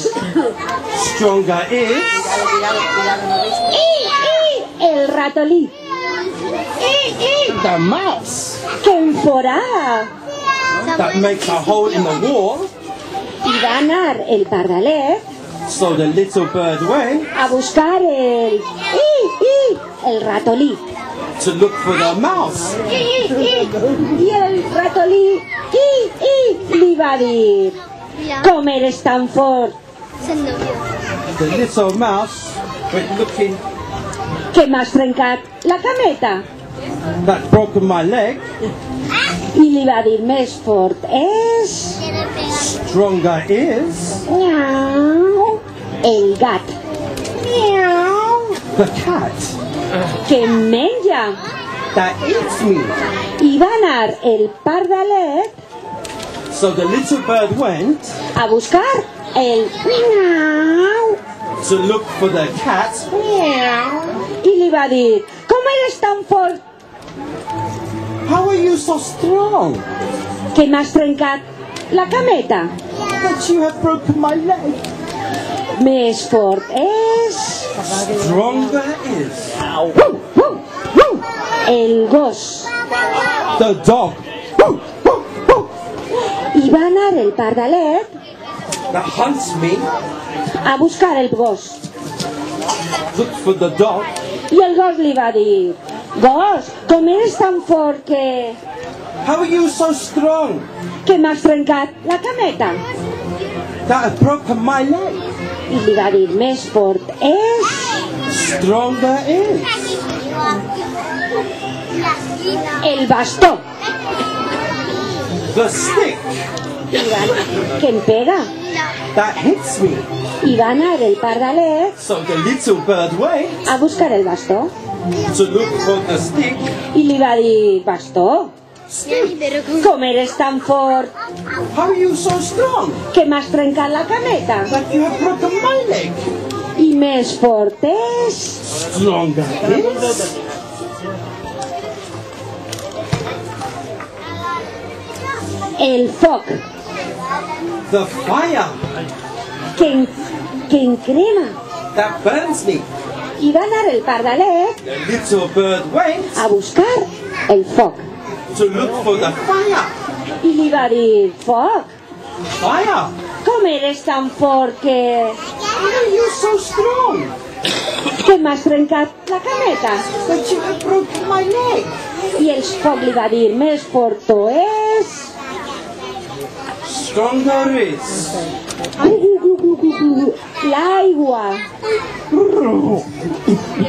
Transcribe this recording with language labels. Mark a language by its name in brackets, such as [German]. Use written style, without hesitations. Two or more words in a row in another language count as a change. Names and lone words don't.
[English] Stronger is [Catalan] el ratolí. [English] the mouse [Catalan] Què em farà? [English] that makes a hole in the wall. [Catalan] I va anar el pardalet [English] So the little bird went [Catalan] a buscar el ratolí. [English] to look for the mouse. [Catalan] I el ratolí li va dir, com eres tan fort [English] The little mouse went looking [Catalan] que m'has trencat la cameta. [English] that broken my leg. [Catalan] I li va dir, més fort és... [English] Stronger is [Catalan] Miau, el gat, [English] the cat [Catalan] que em menja. [English] that eats me. [Catalan] I va anar el pardalet [English] So the little bird went [Catalan] a buscar el miau. [English] to look for the cat. [Catalan] I li va dir, com eres tan fort [English] How are you so strong? [Catalan] que m'has trencat la cameta? [English] But you have broken my leg. [Catalan] Més fort és... [English] Stronger is [Catalan] el gos. [English] the dog [Catalan] I va anar el pardalet [English] that hunts me. [Catalan] a buscar el gos. [English] Look for the dog. [Catalan] I el gos li va dir, gos, com eres tan fort que [English] How are you so strong? [Catalan] m'has trencat la cameta? [English] That have broken my leg. [Catalan] I li va dir, més fort és... [English] Stronger is [Catalan] el bastó. [English] the stick [Catalan] I va dir, que em pega. [English] that hits me. [Catalan] I va anar el pardalet [English] So the little bird went [Catalan] a buscar el bastó. [English] to look for the stick. [Catalan] I li va dir, bastó, com eres tan fort [English] How are you so strong? [Catalan] que m'has trencat la cameta? [English] That you have broken my leg. [Catalan] I més fort és... [English] Stronger is [Catalan] el foc, [English] the fire [Catalan] que em crema. [English] that burns me. [Catalan] I va anar el pardalet [English] The little bird went [Catalan] a buscar el foc. [English] to look for the fire. [Catalan] I li va dir, foc, [English] Fire! [Catalan] com eres tan fort [English] How are you so strong? [Catalan] que m'has trencat la cameta? [English] That you have broken my leg. [Catalan] I el foc li va dir, més fort és... [English] Stronger is [Catalan] l'aigua.